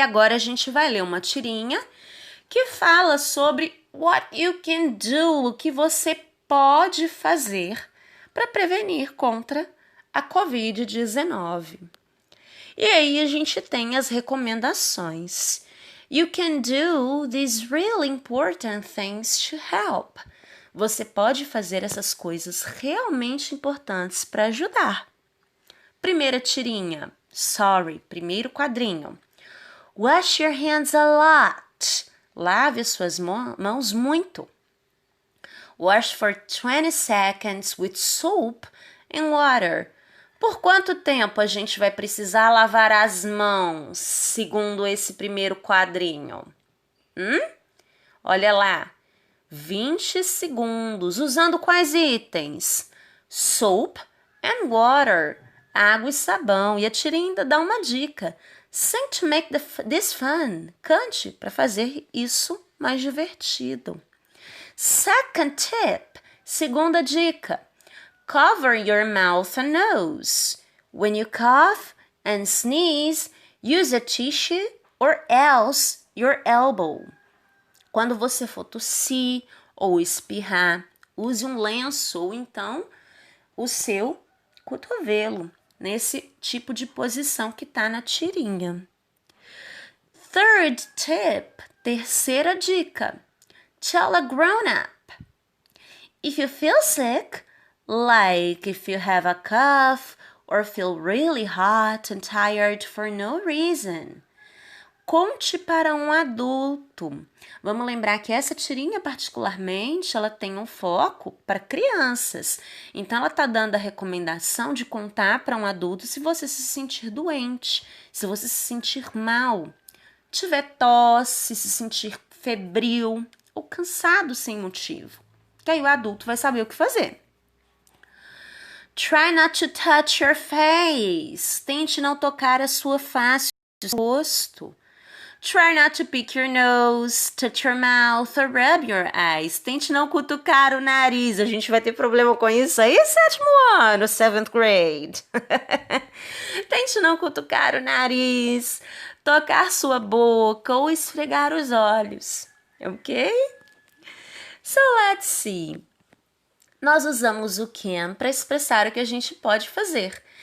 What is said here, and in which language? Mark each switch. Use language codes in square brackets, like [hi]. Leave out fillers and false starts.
[pt] Agora a gente vai ler uma tirinha que fala sobre [en] what you can do, [pt] o que você pode fazer para prevenir contra a Covid-19. E aí a gente tem as recomendações. [en] You can do these really important things to help. [pt] Você pode fazer essas coisas realmente importantes para ajudar. Primeira tirinha, sorry, primeiro quadrinho. [en] Wash your hands a lot. [pt] Lave as suas mãos muito. [en] Wash for 20 seconds with soap and water. [pt] Por quanto tempo a gente vai precisar lavar as mãos, segundo esse primeiro quadrinho? Olha lá. 20 segundos. Usando quais itens? [en] Soap and water. [pt] Água e sabão. E a tirinha ainda dá uma dica. [en] Sing to make this fun. [pt] Cante para fazer isso mais divertido. [en] Second tip. [pt] Segunda dica. [en] Cover your mouth and nose. When you cough and sneeze, use a tissue or else your elbow. [pt] Quando você for tossir ou espirrar, use um lenço ou então o seu cotovelo, nesse tipo de posição que está na tirinha. [en] Third tip, [pt] terceira dica. [en] Tell a grown-up. If you feel sick, like if you have a cough or feel really hot and tired for no reason, [pt] conte para um adulto. Vamos lembrar que essa tirinha particularmente, ela tem um foco para crianças. Então, ela está dando a recomendação de contar para um adulto se você se sentir doente, se você se sentir mal, tiver tosse, se sentir febril ou cansado sem motivo. Que aí o adulto vai saber o que fazer. [en] Try not to touch your face. [pt] Tente não tocar a sua face, o seu rosto. [en] Try not to pick your nose, touch your mouth or rub your eyes. [pt] Tente não cutucar o nariz. A gente vai ter problema com isso aí, sétimo ano, [en] 7th grade. [pt] Tente não cutucar o nariz, tocar sua boca ou esfregar os olhos. Ok? [en] So let's see. [pt] Nós usamos o can para expressar o que a gente pode fazer.